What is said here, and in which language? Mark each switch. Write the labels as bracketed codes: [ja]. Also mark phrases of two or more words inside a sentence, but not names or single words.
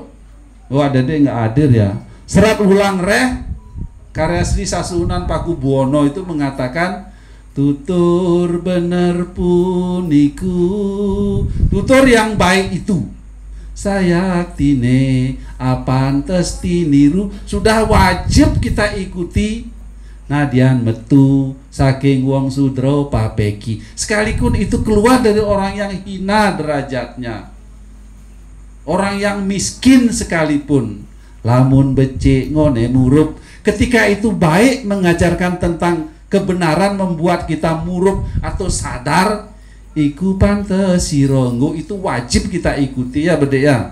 [id] Oh, adik-adik nggak hadir ya. Serat ulang reh karya Sri Sasunan Pakubuwono itu mengatakan, [jv] tutur bener puniku. [id] Tutur yang baik itu [jv] sayaktine apantes tiniru, [id] sudah wajib kita ikuti. [jv] Nadian metu saking wong sudra papeki, [id] sekalipun itu keluar dari orang yang hina derajatnya, orang yang miskin sekalipun, [jv] lamun becik ngone murup. [id] Ketika itu baik mengajarkan tentang kebenaran, membuat kita murup atau sadar, [jv] iku pantes sironggo, [id] itu wajib kita ikuti ya Bede ya.